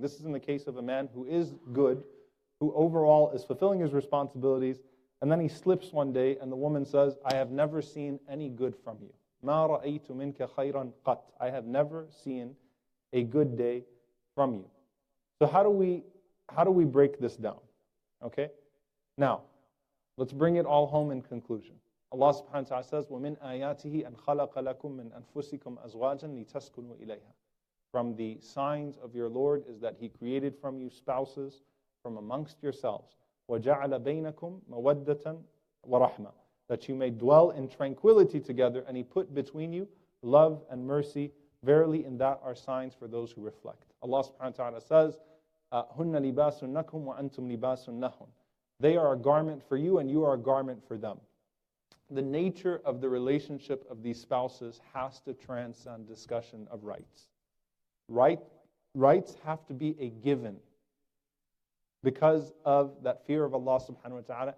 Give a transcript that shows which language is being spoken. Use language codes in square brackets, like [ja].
[en] This is in the case of a man who is good, who overall is fulfilling his responsibilities, and then he slips one day and the woman says, "I have never seen any good from you. [ar] Ma ra'aytu minka khayran qat." [en] I have never seen a good day from you. So how do we break this down? Okay? Now, let's bring it all home in conclusion. Allah subhanahu wa ta'ala says, [ar] وَمِنْ آيَاتِهِ أَنْ خَلَقَ لَكُم مِّنْ أَنفُسِكُمْ أَزْوَاجًا لِتَسْكُنُوا إِلَيْهَا. [en] From the signs of your Lord is that He created from you spouses from amongst yourselves. [ar] وَجَعَلَ بَيْنَكُمْ مَوَدَّةً وَرَحْمَةً. [en] That you may dwell in tranquility together, and He put between you love and mercy. Verily in that are signs for those who reflect. Allah subhanahu wa ta'ala says, [ar] هُنَّ لِبَاسٌ لَكُمْ وَأَنْتُمْ لِبَاسٌ لَهُنْ. [en] They are a garment for you and you are a garment for them. The nature of the relationship of these spouses has to transcend discussion of rights. Rights have to be a given because of that fear of Allah subhanahu wa ta'ala.